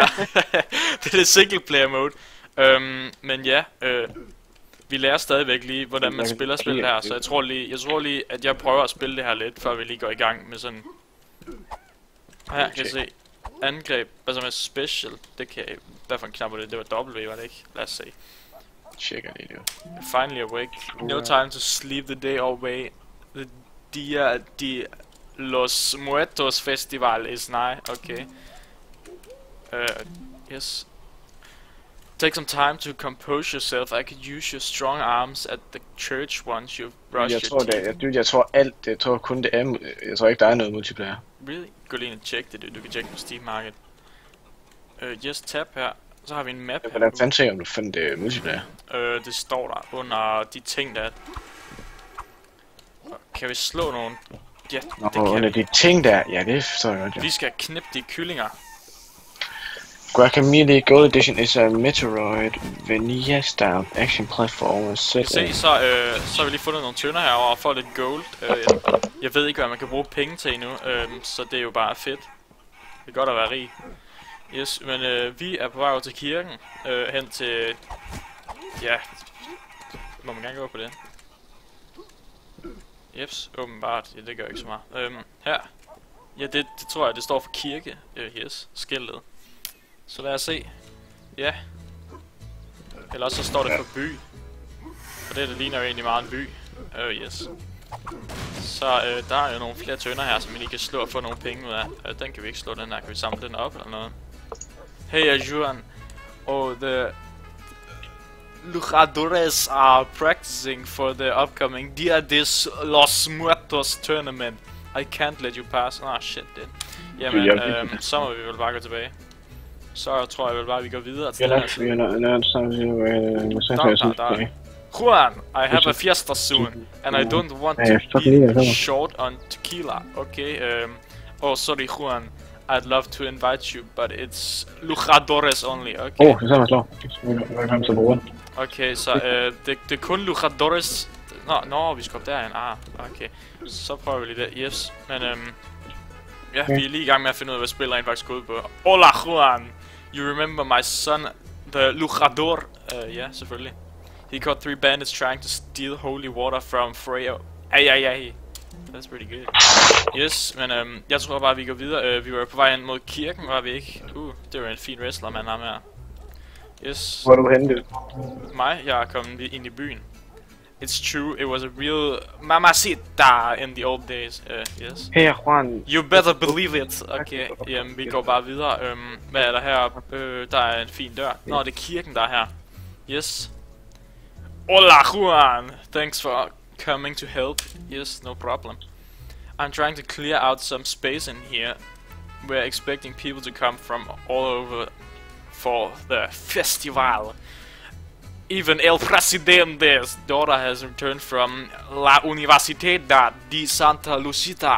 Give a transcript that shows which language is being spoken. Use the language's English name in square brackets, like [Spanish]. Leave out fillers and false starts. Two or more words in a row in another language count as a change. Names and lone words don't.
[Danish] Det er det [English] singleplayer mode. [Danish] Men ja, vi lærer stadigvæk lige, hvordan man spiller spil her, så jeg tror lige, at jeg prøver at spille det her lidt, før vi lige går i gang med sådan... Her kan I se. Angreb, altså med special, det kan jeg... Hvad for en knap var det? Det var W, var det ikke? Lad os se. Tjekker det, jo. [English] Finally awake. No time to sleep the day away. The Dia de los Muertos festival is nigh. Okay. Yes. Take some time to compose yourself. I could use your strong arms at the church once you've brushed your teeth. [Danish] Jeg tror kun det er... Jeg tror ikke, der er noget multiplayer. Really? Gå lige ind og tjek det, du kan tjekke på Steam Market. Yes, tab her. Så har vi en map her. Hvordan fanden ser om du fandt det multiplayer? Det står der under de ting der. Kan vi slå nogen? Ja, det kan under vi. de ting der? Ja, det forstår jeg godt, ja. Vi skal knippe de kyllinger. [English] Guacamelee Gold Edition is a Metroid Vanilla style action platform. [Danish] Se, så har vi lige fundet nogle tønder herovre og får lidt gold. Jeg ved ikke hvad man kan bruge penge til endnu, så det er jo bare fedt. Det er godt at være rig. Yes, men vi er på vej over til kirken, hen til... Ja, må man gerne gå på det. Jeps, åbenbart. Ja, det gør ikke så meget. Her. Ja, det tror jeg, det står for kirke. Yes, skiltet. Så lad os se. Ja. Eller også så står det for by. Og det ligner jo egentlig meget en by. Yes. Så der er jo nogle flere tønder her, som vi lige kan slå og få nogle penge ud af. Den kan vi ikke slå, den her. Kan vi samle den op eller noget? [English] Hey, Juan. Oh, the luchadores are practicing for the upcoming Dia de los Muertos tournament. I can't let you pass. Ah, shit, [Danish] det. Jamen, så må vi vel bare gå tilbage. Så tror jeg vel bare, vi går videre til den her. [English] Juan, I have a fiesta soon, and I don't want to be short on tequila, okay? Oh, sorry, Juan. I'd love to invite you, but it's luchadores only, okay? [Danish] Så er man slår. Velkommen til brugen. Okay, så det er kun luchadores... Nå, vi skal op derhen. Ah, okay. Så prøver vi lige det. Yes, men ja, vi er lige i gang med at finde ud af, hvad spiller rent faktisk går ud på. [English] Hola, Juan! You remember my son, the luchador? [Danish] Ja, selvfølgelig. [English] He caught 3 bandits trying to steal holy water from Freya. Ay. That's pretty good. [Danish] Yes, men jeg tror bare, vi går videre. Vi var på vej hen mod kirken, var vi ikke? Det var en fin wrestler, man ham her. Yes. Hvor er du henne? Mig, jeg er kommet ind i byen. [English] It's true, it was a real mamacita in the old days. Yes. Hey, Juan. You better believe it. [Danish] Okay, jamen vi går bare videre. Hvad er der heroppe? Der er en fin dør. Nå, det er kirken, der er her. [English] Yes. Hola, Juan. Thanks for coming to help. Yes, no problem. I'm trying to clear out some space in here. We're expecting people to come from all over for the festival. Even El Presidente's daughter has returned from La Universidad de Santa Lucita.